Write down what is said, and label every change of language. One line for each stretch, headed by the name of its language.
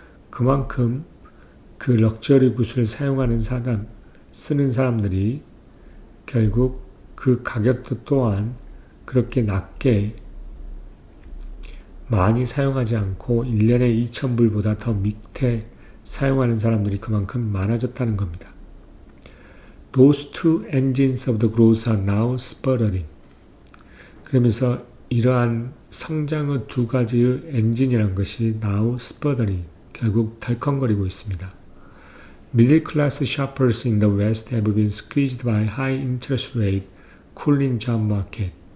Korean: 그만큼 그 럭셔리 굿을 사용하는 쓰는 사람들이 결국 그 가격도 또한 그렇게 낮게 많이 사용하지 않고 1년에 2,000불보다 더 밑에 사용하는 사람들이 그만큼 많아졌다는 겁니다.
English: Those two engines of the growth are now sputtering.
Korean: 그러면서 이러한 성장의 두 가지의 엔진이라는 것이
English: now sputtering,
Korean: 결국 덜컹거리고 있습니다.
English: Middle class shoppers in the West have been squeezed by high interest rate, cooling job market.